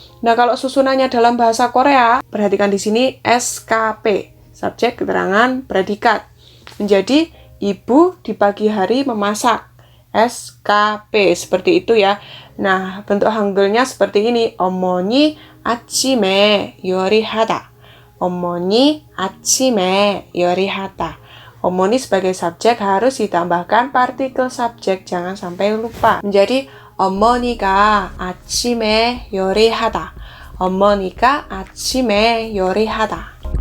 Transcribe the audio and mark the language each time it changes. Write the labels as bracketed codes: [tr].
[id] Nah, kalau susunannya dalam bahasa Korea, perhatikan di sini SKP, subjek keterangan predikat. Menjadi ibu di pagi hari memasak, SKP, seperti itu ya. Nah, bentuk Hangulnya seperti ini, [ko] 어머니 아침에 요리하다. 어머니 아침에 요리하다. [id] 어머니 sebagai subjek harus ditambahkan partikel subjek, jangan sampai lupa. Menjadi [ko] 어머니가 아침에 요리하다. 어머니가 아침에 요리하다.